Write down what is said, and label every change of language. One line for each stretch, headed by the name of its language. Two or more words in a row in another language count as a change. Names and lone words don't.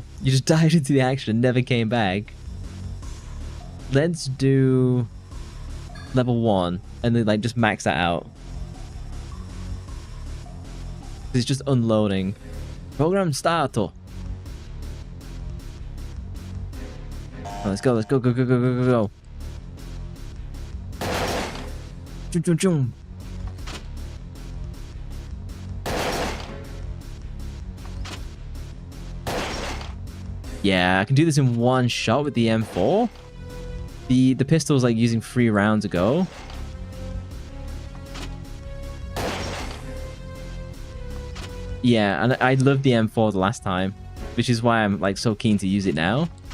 English: You just dived into the action and never came back. Let's do level 1 and then like just max that out. It's just unloading. Program start. Oh, let's go, go, go, go, go, go, go. Chum, chum, chum. Yeah, I can do this in one shot with the M4. The pistol's like using 3 rounds ago. Yeah, and I loved the M4 the last time, which is why I'm like so keen to use it now.